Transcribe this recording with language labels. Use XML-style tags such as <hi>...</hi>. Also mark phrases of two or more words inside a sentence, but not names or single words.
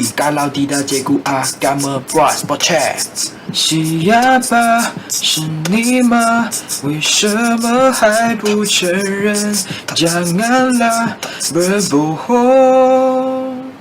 <ms>Kalau tidak cikgu akan membuat spot-check.</ms> <zh>Siapa 是你吗？为什么还不承认？</zh> <ms>janganlah berbohong。</ms>